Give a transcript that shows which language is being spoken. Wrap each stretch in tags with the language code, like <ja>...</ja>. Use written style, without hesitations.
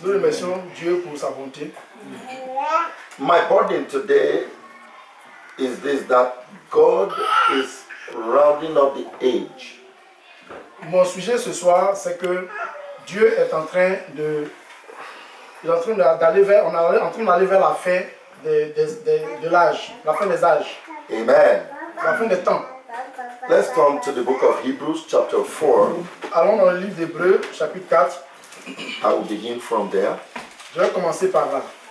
<fr>Nous remercions Dieu pour sa bonté.</fr> <en>My burden today is this, that God is rounding up the age.</en> <fr>Mon sujet ce soir, c'est que Dieu est en train de, d'aller vers, on est en train d'aller vers la fin de l'âge, la fin des âges, Amen. la fin des temps.</fr> <en>Let's turn to the book of Hebrews chapter 4.</en> <fr>Allons dans le livre d'Hébreux, chapitre 4.</fr> <en>I will begin from there.</en> <fr>Je vais commencer par là.</fr>